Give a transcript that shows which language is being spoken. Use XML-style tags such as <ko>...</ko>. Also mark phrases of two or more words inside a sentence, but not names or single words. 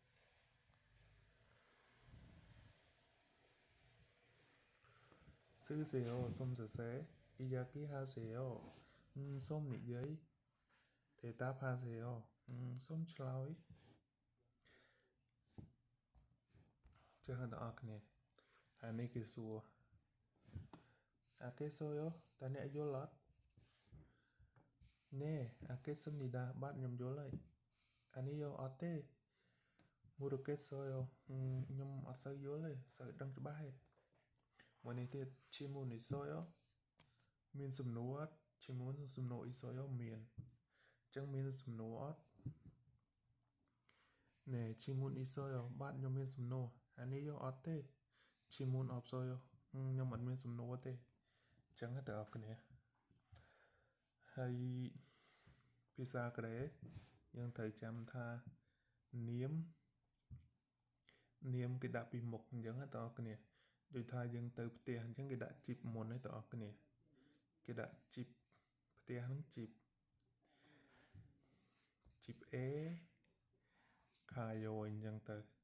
<km>쓰세요 សូមសរសេរ 이야기하세요 សូមនិយាយ 대답하세요 សូមឆ្លើយចឹងបងប្អូនគ្នាអានេះគេសួរ 알겠어요 តើអ្នកយល់អត់</km> <ko>네 알겠습니다</ko> <km>បាទខ្ញុំយល់ហើយអានេះយកអត់ទេ 모르겠어요 ខ្ញុំអត់សូវយល់ទេសូវដឹងច្បាស់ទេមួយនេះទៀត</km> <ko>질문 있어요</ko> <km>មានសំណួរអត់ Chimun សំណួរ 있어요 មានចឹងមានសំណួរអត់</km> <ko>네 질문 있어요</ko> <km>បាទខ្ញុំមានសំណួរអានេះយកអត់ទេ</km> <ko>질문 없어요</ko> <km>ខ្ញុំអត់មានសំណួរទេចឹងទៅបងប្អូនគ្នាហើយភាសាកូរ៉េយើងត្រូវចាំថា នាមគេដាក់ពីមុខអញ្ចឹងបងប្អូនគ្នាដូចថាយើងទៅផ្ទះអញ្ចឹងគេដាក់ជីបមុនហ្នឹងបងប្អូនគ្នាគេដាក់ជីបផ្ទះហ្នឹងជីប A ខាយោអញ្ចឹងទៅ</km>